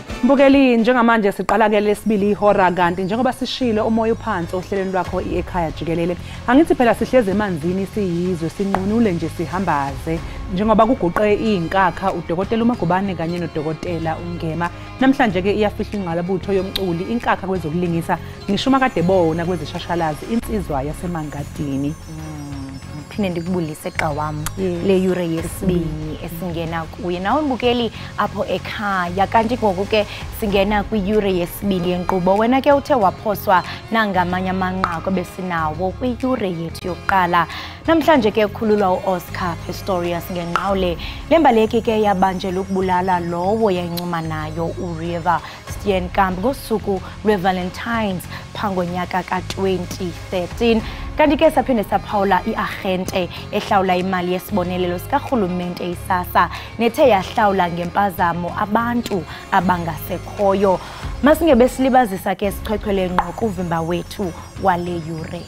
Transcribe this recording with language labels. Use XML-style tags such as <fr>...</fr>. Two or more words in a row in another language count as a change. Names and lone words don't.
<zu>Mbukeli njengamanje siqala ke lesibili ihora kanti njengoba sishilo umoya uphansi ohlelweni lwakho Ekhaya Jikelele angithi phela sihleze emanzini siyizwe sinqunule nje sihambaze njengoba kuguqe inkakha udokotela uMagubane kanye nodokotela uNgema namhlanje ke iyafihla ingqalabutho yomculi inkakha kwezokulingisa ngishuma kade bona kwezishashalazi insizwa yasemangadini.</zu> <xh>Phinde ndikubulise eqa wami le yure yesibini esingena kuye nawe Mbukeli apho ekhaya kanti ngoku ke singena kwiyure yesibini yenkqubo wena ke uthe waphoswa nangamanye amanqaku besinawo kwiyure yethu yokuqala namhlanje ke ukhululwa uOscar Pistorius ngenqawule lembaleki ke yabanjelwa ukubulala lowo yayincuma nayo uRiver Steenkamp ngosuku lweValentines phangonyaka ka2013 kanti ke saphinde saphawula iagente ehlawula imali yesibonelelo sikarhulumente isasa nethe yahlawula ngempazamo abantu abangasekhoyo masingebe silibazisa ke sichwechwele ngqo kuvimba wethu wale yure</xh>